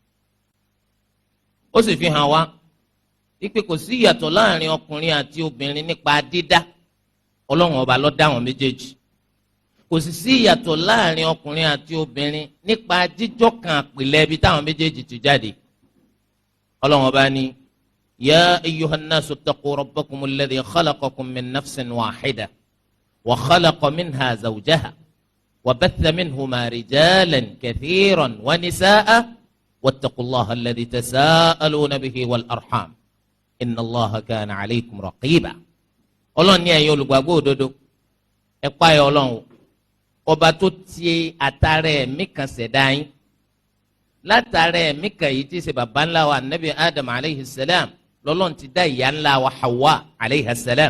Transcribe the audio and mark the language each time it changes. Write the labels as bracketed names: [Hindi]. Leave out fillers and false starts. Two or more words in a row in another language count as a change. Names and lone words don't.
[Yoruba] Ó sì fi hàn wá wípé kò sí ìyàtọ̀ láàrin ọkùnrin àti obìnrin nípa dídá. Ọlọ́run ọba ló dá wọn méjèèjì. Kò sì sí ìyàtọ̀ láàrin ọkùnrin àti obìnrin nípa jíjọ́ kan àpìlẹ̀ ibi táwọn méjèèjì ti jáde. Ọlọ́run ọba ní [Arabic] يا أيها الناس اتقوا ربكم الذي خلقكم من نفس واحدة وخلق منها زوجها وبث منهما رجالا كثيرا ونساء واتقوا الله الذي تساءلون به والأرحام إن الله كان عليكم رقيبا. [Yoruba] Ọlọ́run ní ẹ̀yin olùgbàgbọ́ òdodo, ẹ páyà Ọlọ́run ọba tó ti àtàrà ẹ̀mí kan ṣẹ̀dá yín, látàrà ẹ̀mí kan yìí tí í ṣe baba ńlá wa Nabi Adam [Arabic] عليه السلام [Yoruba] lọ́lọ́run ti dá ìyá ńlá wa Hawa [Arabic] عليه السلام.